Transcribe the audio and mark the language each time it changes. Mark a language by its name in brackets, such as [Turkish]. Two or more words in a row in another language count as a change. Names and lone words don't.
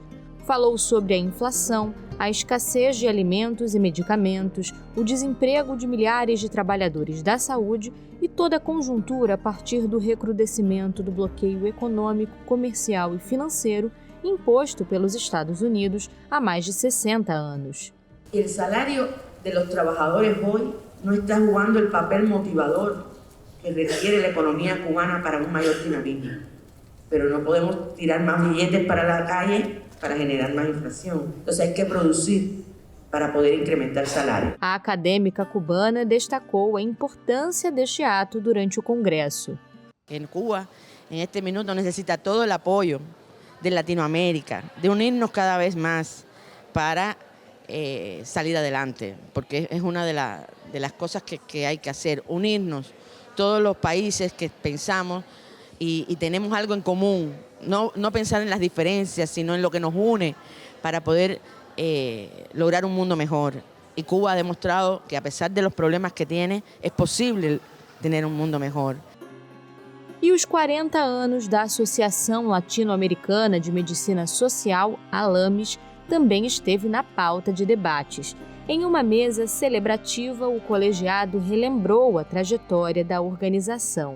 [Portuguese] Falou sobre a inflação, a escassez de alimentos e medicamentos, o desemprego de milhares de trabalhadores da saúde e toda a conjuntura a partir do recrudescimento do bloqueio econômico, comercial e financeiro imposto pelos Estados Unidos há mais de 60 anos. O salário dos trabalhadores hoje não está jugando o papel motivador que requiere a economia cubana para maior dinamismo. Pero não podemos tirar mais billetes para a calle para generar mais inflação. Então, [Spanish] hay que [Portuguese] produzir para poder incrementar o salário. A acadêmica cubana destacou a importância deste ato durante o Congresso. [Spanish] En Cuba, en este minuto, necesita todo el apoyo de Latinoamérica, de unirnos cada vez más para salir adelante, porque es una de las cosas que hay que hacer, unirnos todos los países que pensamos y tenemos algo en común, no pensar en las diferencias, sino en lo que nos une para poder lograr un mundo mejor. Y Cuba ha demostrado que a pesar de los problemas que tiene, es posible tener un mundo mejor. [Portuguese] E os 40 anos da Associação Latino-Americana de Medicina Social, ALAMES, também esteve na pauta de debates. Em uma mesa celebrativa, o colegiado relembrou a trajetória da organização.